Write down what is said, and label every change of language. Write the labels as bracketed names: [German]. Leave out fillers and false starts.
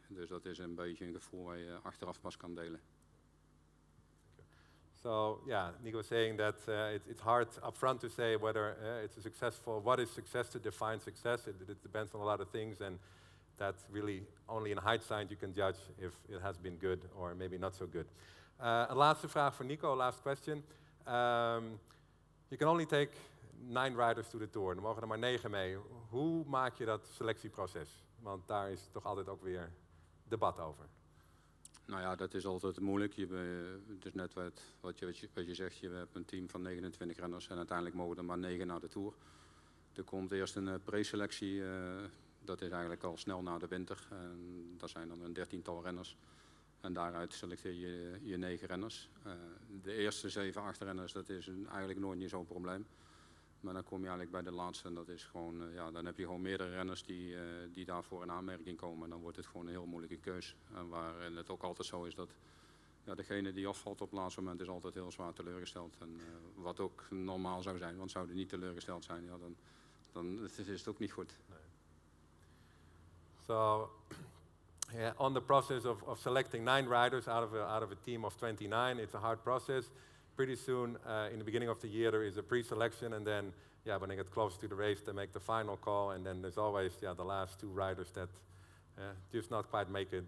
[Dutch] Dus dat is een beetje een gevoel waar je achteraf pas kan delen. [English] So Nico was saying that it's hard up front to say whether it's a successful, what is success, to define success. It depends on a lot of things, and that really only in hindsight you can judge if it has been good or maybe not so good. [Dutch] Een laatste vraag voor Nico, [English] last question. You can only take 9 riders to the Tour. [Dutch] Er mogen er maar 9 mee. Hoe maak je dat selectieproces? Want daar is toch altijd ook weer debat over. Nou ja, dat is altijd moeilijk. Het is net wat je zegt, je hebt een team van 29 renners en uiteindelijk mogen er maar 9 naar de Tour. Er komt eerst een preselectie, dat is eigenlijk al snel na de winter. En dat zijn dan een 13-tal renners. En daaruit selecteer je 9 renners. De eerste 7, 8 renners, dat is eigenlijk nooit niet zo'n probleem. Maar dan kom je eigenlijk bij de laatste en dat is gewoon, dan heb je gewoon meerdere renners die daarvoor in aanmerking komen. En dan wordt het gewoon een heel moeilijke keus. En waarin het ook altijd zo is dat degene die afvalt op het laatste moment is altijd heel zwaar teleurgesteld. En wat ook normaal zou zijn, want zou die niet teleurgesteld zijn, dan is het ook niet goed. Nee. [English] So, on the process of selecting 9 riders out of a team of 29, it's a hard process. Pretty soon, in the beginning of the year, there is a pre-selection, and then, when they get closer to the race, they make the final call, and then there's always, the last 2 riders that just not quite make it.